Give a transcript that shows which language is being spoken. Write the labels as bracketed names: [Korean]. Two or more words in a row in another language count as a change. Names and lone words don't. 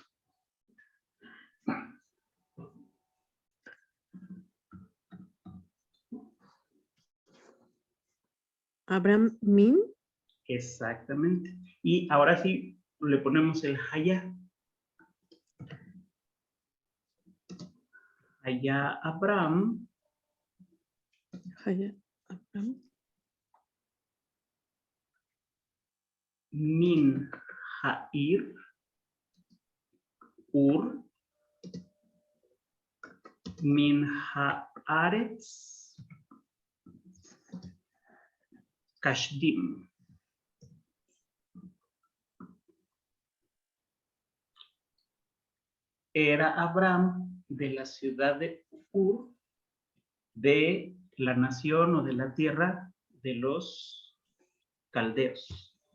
[Spanish] Abraham Min. Exactamente. Y ahora sí le ponemos el Haya. [Hebrew] היה אברהם. היה, אברהם. מן העיר. אור. מן הארץ. Kashdim. [Spanish] Era Abraham de la ciudad de Ur, de la nación o de la tierra de los caldeos.